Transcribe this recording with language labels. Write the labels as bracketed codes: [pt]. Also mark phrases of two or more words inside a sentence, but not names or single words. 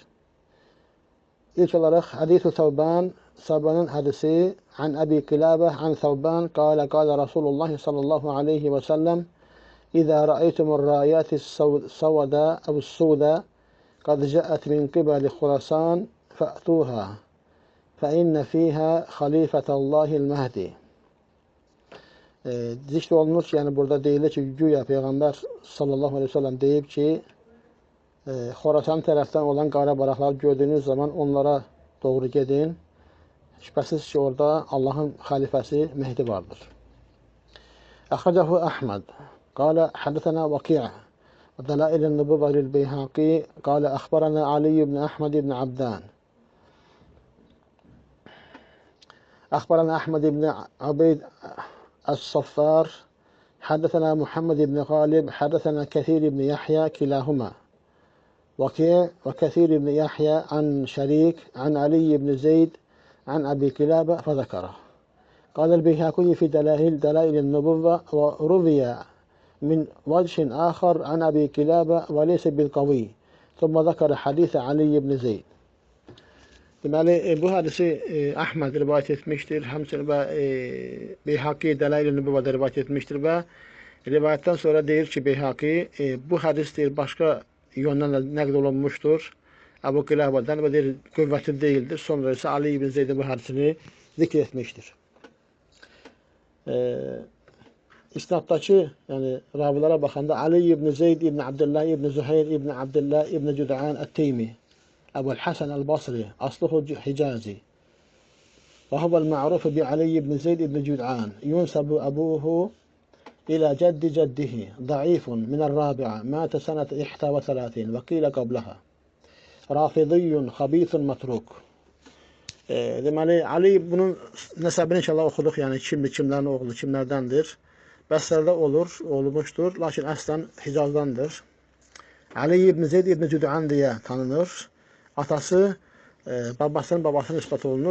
[az] İlk olaraq [ar] حديث ثوبان, [az] Səvbanın hədisi [ar] عن أبي قلابة عن ثوبان قال رسول الله صلى الله عليه وسلم إذا رأيتم الرايات السوداء أو السود قد جاءت من قبل خراسان فأتوها فَإِنَّ فِيهَا خَلِيفَةَ اللّٰهِ الْمَهْدِ. [az] Zikr olunur ki, yəni burada deyilir ki, güya Peyğəmbər [ar] صلى الله عليه وسلم [az] deyib ki, Xorasan tərəfdən olan qara bayraqları gördüyünüz zaman onlara doğru gedin. Şübhəsiz ki, orada Allahın xəlifəsi Mehdi vardır. [ar] أخرجه أحمد قال حدثنا وكيع. ودلائل النبوة للبيهقي. قال أخبرنا علي بن أحمد بن عبدان. أخبرنا أحمد بن عبيد الصفار حدثنا محمد بن غالب حدثنا كثير بن يحيى كلاهما وكيع وكثير بن يحيى عن شريك عن علي بن زيد عن أبي كلابة فذكره. قال البيهقي في دلائل النبوة وروي من وجه آخر عن أبي كلابة وليس بالقوي ثم ذكر حديث علي بن زيد. [az] Deməli, bu hədisi Əhməd rivayət etmişdir, həmçinin və Beyhaqi Dələil-i Nübüvvədə rivayət etmişdir və rivayətdən sonra deyir ki, Beyhaqi bu hədis deyir, başqa yöndən nəql olunmuşdur Əbu Qiləbədən və deyir, qüvvəti deyildir. Sonra isə Ali ibn Zeyd bu hədisini zikr etmişdir. İsnaddakı, yəni ravilərə baxanda Ali ibn Zeyd ibn Abdullah ibn Züheyr ibn Abdullah ibn Cüd'an Ət-Teymi [ar] أبو الحسن البصري أصله حجازي وهو المعروف بعلي بن زيد بن جدعان ينسب أبوه إلى جد جده ضعيف من الرابعة مات سنة 31 وقيل قبلها رافضي خبيث متروك. [az] Deməli, Ali bunun nəsəbini inşallah oxuduq, yəni kimlərin oğlu, kimlərdəndir. Bəsrədə olmuşdur, lakin əslən Hicazdandır. Ali ibn Zeyd ibn Cüd'an deyə tanınır. Atası babasının babasına ispat olunur.